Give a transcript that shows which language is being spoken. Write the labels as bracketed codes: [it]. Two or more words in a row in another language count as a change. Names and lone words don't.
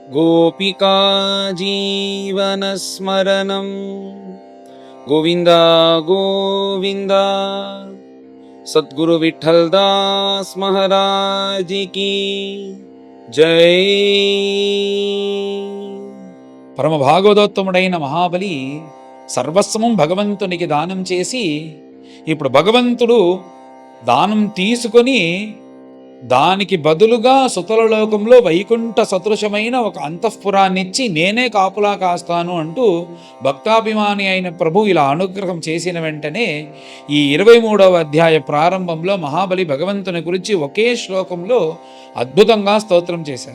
[sa] गोपिका जीवनस्मरणं गोविन्द गोविन्द। [hi] सद्गुरु विठ्ठल दास महाराज की जय। [te] పరమ భాగవతోత్తముడైన మహాబలి సర్వస్వం భగవంతునికి దానం చేసి, ఇప్పుడు భగవంతుడు దానం తీసుకొని దానికి బదులుగా సుతలలోకంలో వైకుంఠ సదృశమైన ఒక అంతఃపురాన్నిచ్చి నేనే కాపులా కాస్తాను అంటూ భక్తాభిమాని అయిన ప్రభు ఇలా అనుగ్రహం చేసిన వెంటనే ఈ 23వ అధ్యాయ ప్రారంభంలో మహాబలి భగవంతుని గురించి ఒకే శ్లోకంలో అద్భుతంగా స్తోత్రం చేశారు.